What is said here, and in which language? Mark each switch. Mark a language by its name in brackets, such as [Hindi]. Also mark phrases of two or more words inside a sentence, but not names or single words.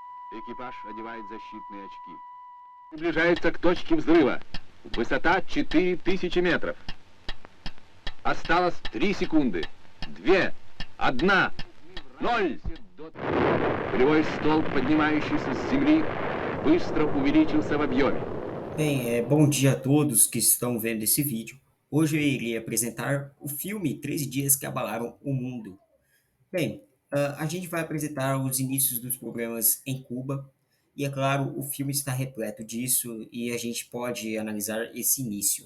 [Russian] Экипаж одевает защитные очки. Приближается к точке взрыва. Высота 4000 метров. Осталось 3 секунды. 2, 1, 0. Полевой столб, поднимающийся с земли, bыстро увеличился в объеме. [Portuguese] Bem, bom dia a todos que estão vendo esse vídeo. Hoje eu irei apresentar o filme 13 Dias que Abalaram o Mundo. Bem, a gente vai apresentar os inícios dos problemas em Cuba, e é claro, o filme está repleto disso e a gente pode analisar esse início.